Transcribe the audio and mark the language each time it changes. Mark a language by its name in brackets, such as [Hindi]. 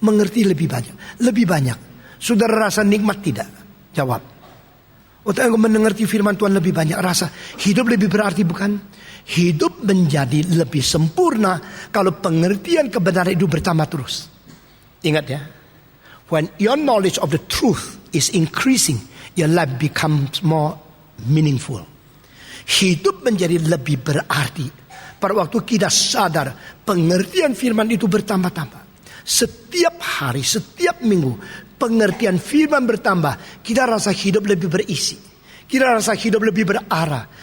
[Indonesian] Mengerti lebih banyak. Lebih banyak. Saudara rasa nikmat tidak? Jawab. Untuk engkau mengerti firman Tuhan lebih banyak, rasa hidup lebih berarti bukan? Hidup menjadi lebih sempurna kalau pengertian kebenaran itu bertambah terus. Ingat ya. [English] When your knowledge of the truth is increasing, your life becomes more meaningful. [Indonesian] Hidup menjadi lebih berarti pada waktu kita sadar pengertian firman itu bertambah-tambah. Setiap hari, setiap minggu pengertian firman bertambah. Kita rasa hidup lebih berisi. Kita rasa hidup lebih berarah.